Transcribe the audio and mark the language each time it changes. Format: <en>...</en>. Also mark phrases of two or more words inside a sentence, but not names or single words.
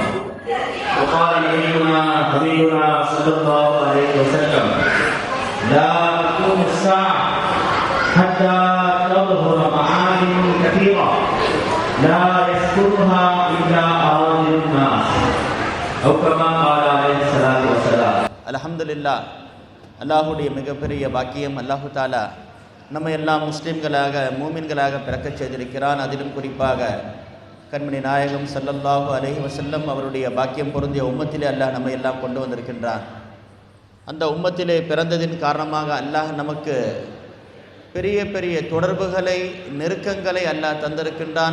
<ar>وقال نبينا حبيبنا صلى الله عليه وسلم: لا تقوم الساعة حتى تظهر معالم كثيرة لا يذكرها إلا أوائل الناس، أو كما قال عليه الصلاة والسلام. அல்ஹம்துலில்லாஹ்.</ar> <ta>அல்லாஹுடைய மிகப்பெரிய பாக்கியம்,</ta> <ar>الله تعالى</ar> <ta>நம்ம எல்லாம் முஸ்லீம்களாக மூமின்களாக பிறக்கச் செய்திருக்கிறான். அதிலும் குறிப்பாக கண்மணி நாயகம்</ta> <ar>صلى الله عليه وسلم</ar> <ta>அவருடைய பாக்கியம் பொருந்திய உம்மத்திலே அல்லாஹ் நம்ம எல்லாம் கொண்டு வந்திருக்கின்றான். அந்த உம்மத்திலே பிறந்ததின் காரணமாக அல்லாஹ் நமக்கு பெரிய பெரிய தொடர்புகளை, நெருக்கங்களை அல்லாஹ் தந்திருக்கின்றான்.</ta>